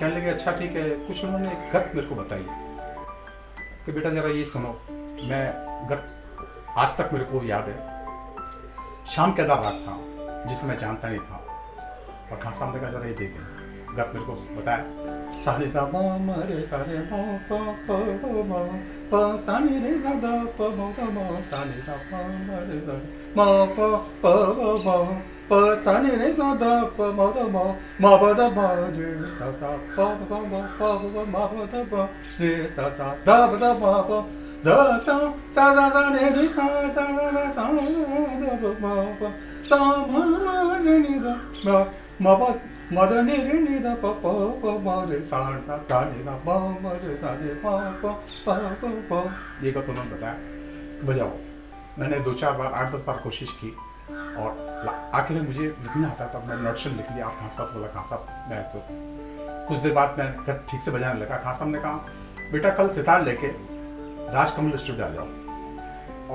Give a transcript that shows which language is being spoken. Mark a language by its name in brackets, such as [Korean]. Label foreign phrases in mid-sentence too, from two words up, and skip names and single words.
[Hindi] कहने लगे अच्छा ठीक है। कुछ उन्होंने गत मेरे को बताई कि बेटा ज़रा ये सुनो। मैं गत आज तक मेरे को याद है, शाम केदार राग था जिसे मैं जानता नहीं था और खान साहब ने कहा ज़रा ये देखें। गत मेरे को बताया, सारे सा म रे सा रे म प म प सा नि रे सा द प म द म सा नि सा प म रे सा म प प म प सा नि रे सा द प म द म म प द म रे सा सा प प म प प म प द म रे सा सा द प द म प द सा सा सा सा रे रे सा सा सा सा द प म प सा म म रे नि द म म प मदनी रे नि द प प प म रे सा सा सा नि द प म रे सा रे प प प प प। ये का तो उन्होंने बताया कि बजाओ। मैंने 2-4 बार 8-10 बार कोशिश की और आखिर में मुझे लिखना आता था। मैं नोटेशन लिख लिया। खान साहब बोला, खान साहब मैं तो कुछ देर बाद मैं ठीक से बजाने लगा। खान साहब ने कहा बेटा कल सितार लेके राजकमल स्टूडियो आ जाओ।